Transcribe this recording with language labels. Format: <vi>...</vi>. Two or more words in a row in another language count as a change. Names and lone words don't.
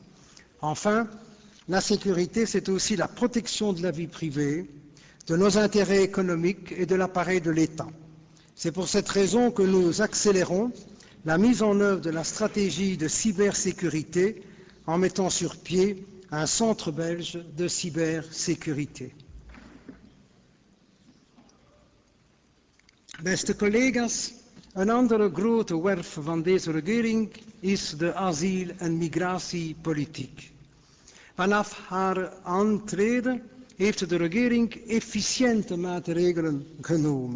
<fr>Enfin, la sécurité, c'est aussi la protection de la vie privée, de nos intérêts économiques et de l'appareil de l'État. C'est pour cette raison que nous accélérons la mise en œuvre de la stratégie de cybersécurité en mettant sur pied un centre belge de cybersécurité.</fr> <nl>Beste collega's, een andere grote werf van deze regering is de asiel- en migratiepolitiek. Vanaf haar aantreden heeft de regering efficiënte maatregelen genomen.</nl>